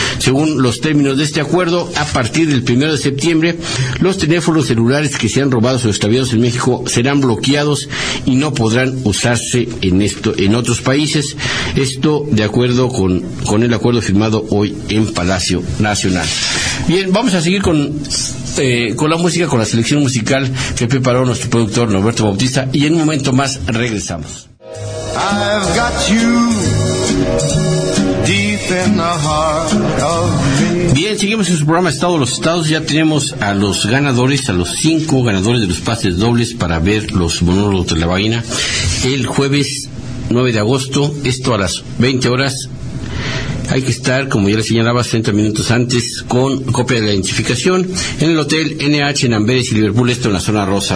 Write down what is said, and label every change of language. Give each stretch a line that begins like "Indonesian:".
Spanish: Según los términos de este acuerdo, a partir del 1 de septiembre, los teléfonos celulares que sean robados o extraviados en México serán bloqueados y no podrán usarse en otros países. Esto de acuerdo con el acuerdo firmado hoy en Palacio Nacional. Bien, vamos a seguir con la música, con la selección musical que preparó nuestro productor Norberto Bautista, y en un momento más regresamos.
English: I've got you deep in the heart of me.
Spanish: Bien, seguimos en su programa Estado de los Estados. Ya tenemos a los ganadores, a los 5 ganadores de los pases dobles para ver los monólogos de la vaina el jueves 9 de agosto, esto a las 20 horas. Hay que estar, como ya le señalaba, 60 minutos antes con copia de la identificación en el hotel NH en Amberes y Liverpool, esto en la zona rosa.